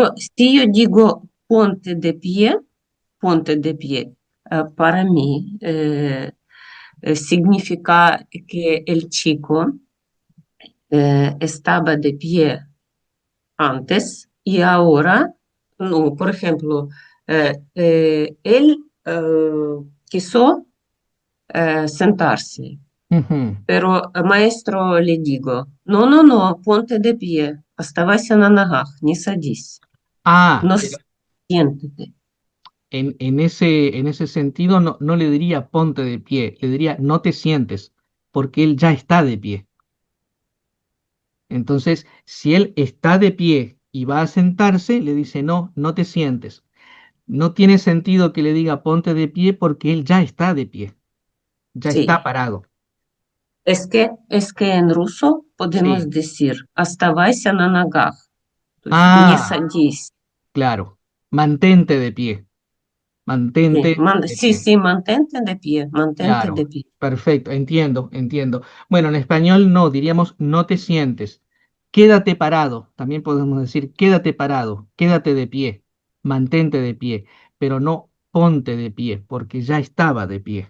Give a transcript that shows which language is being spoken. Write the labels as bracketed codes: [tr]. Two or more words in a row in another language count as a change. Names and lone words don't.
[es] Pero si yo digo ponte de pie, para mí significa que el chico estaba de pie antes y ahora, no, por ejemplo, él quiso sentarse, Ujú. pero el maestro le digo, no, ponte de pie, [ru] оставайся на ногах, не садись, [es] Ah, no pero siéntate. en ese sentido no le diría ponte de pie, le diría no te sientes, porque él ya está de pie. Entonces, si él está de pie y va a sentarse, le dice no te sientes. No tiene sentido que le diga ponte de pie porque él ya está de pie, ya está Sí, parado. es que en ruso podemos Sí. [ru] decir оставайся на ногах, то есть не [es] Ah, [ru] садись. [es] claro. Mantente de pie. Sí, Mantente de sí, pie. sí, mantente de Claro. pie. Perfecto. Entiendo, entiendo. Bueno, en español no, diríamos no te sientes. Quédate parado. También podemos decir quédate parado, quédate de pie, mantente de pie, pero no ponte de pie, porque ya estaba de pie.